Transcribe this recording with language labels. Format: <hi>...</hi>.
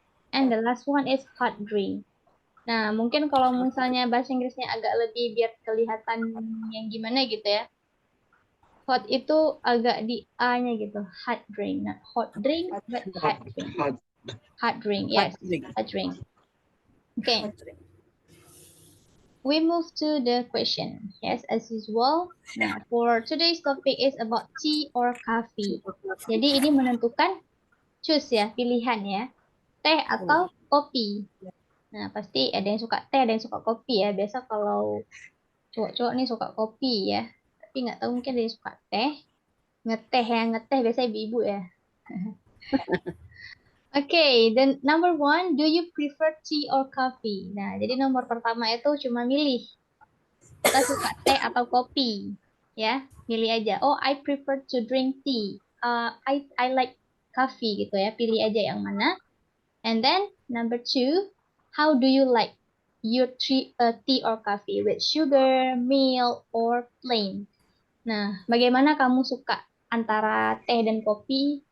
<en>And the last one is hot drink.</en> <id>Nah, mungkin kalau misalnya bahasa Inggrisnya agak lebih biar kelihatan yang gimana gitu ya. Hot itu agak di A-nya gitu.</id> <en>Hot drink. Not hot drink, but hot drink. Hot, Hot drink, yes. drink. Hot drink. Okay. Hot drink. We move to the question. Yes, as usual. Nah, for today's topic is about tea or coffee.</en> <id>Jadi ini menentukan choose ya, pilihan ya. Teh atau kopi. Nah, pasti ada yang suka teh, ada yang suka kopi ya. Biasa kalau cowok-cowok nih suka kopi ya. Tapi nggak tahu mungkin ada yang suka teh. Ngeteh biasanya ibu-ibu ya.</id> <en>Okay, then number one, do you prefer tea or coffee?</en> <id>Nah, jadi nomor pertama itu cuma milih. Kita suka teh atau kopi, ya, pilih aja.</id> <en>Oh, I prefer to drink tea. I like coffee</en> <id>gitu ya. Pilih aja yang mana.</id> <en>And then number two, how do you like your tea or coffee with sugar, milk, or plain?</en> <id>Nah, bagaimana kamu suka antara teh dan kopi?</id>